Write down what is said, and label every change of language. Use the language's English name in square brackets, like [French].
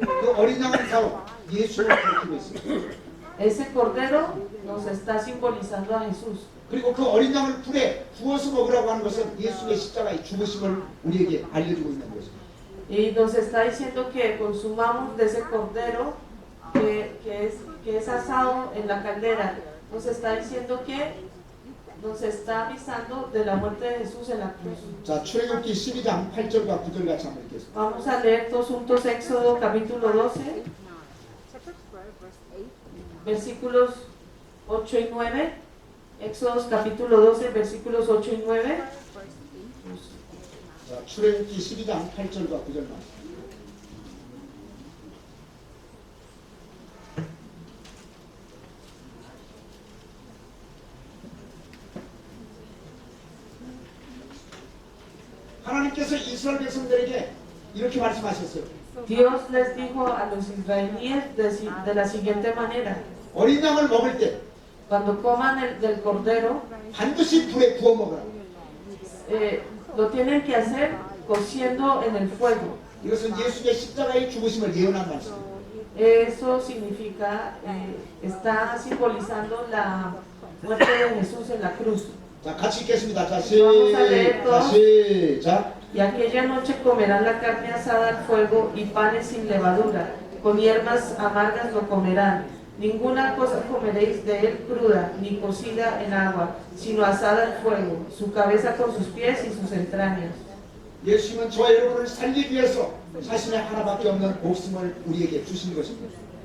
[Korean] 그 어린 양은 바로 예수를 가리키고 있습니다. [Spanish] Ese Cordero nos está simbolizando a Jesús. [Korean] 그리고 그 어린 양을 불에 구워서 먹으라고 하는 것은 예수의 십자가의 죽으심을 우리에게 알려주고 있는 것입니다. [Spanish] Y nos está diciendo que consumamos de ese Cordero que es asado en la caldera. Nos está diciendo que nos está avisando de la muerte de Jesús en la cruz. [Korean] 자, 출애굽기 12장 8절과 9절 같이 한번 읽겠습니다. [Spanish] Vamos a leer todos juntos Éxodo capítulo 12, versículos 8 y 9. Éxodo capítulo 12, versículos 8 y 9. [Korean] 자, 출애굽기 12장 8절과 9절만. 하나님께서 이스라엘 백성들에게 이렇게 말씀하셨어요. [Spanish] Dios les dijo a los israelíes de la siguiente manera: [Korean] 어린 양을 먹을 때 [Spanish] cuando coman del cordero, [Korean] 반드시 불에 구워 먹으라. [Spanish] lo tienen que hacer cociendo en el fuego. [Korean] 이것은 예수의 십자가의 죽으심을 예언한 말씀입니다. [Spanish] Eso significa, está simbolizando la muerte de Jesús en la cruz. [Korean] 자, 같이 읽겠습니다. 자, 시작. [Spanish] Y aquella noche comerán la carne asada al fuego y panes sin levadura, con hierbas amargas lo comerán. Ninguna cosa comeréis de él cruda, ni cocida en agua, sino asada al fuego, su cabeza con sus pies y sus entrañas. [Korean] 예수님은 저와 여러분을 살리기 위해서 자신의 하나밖에 없는 목숨을 우리에게 주신 것입니다.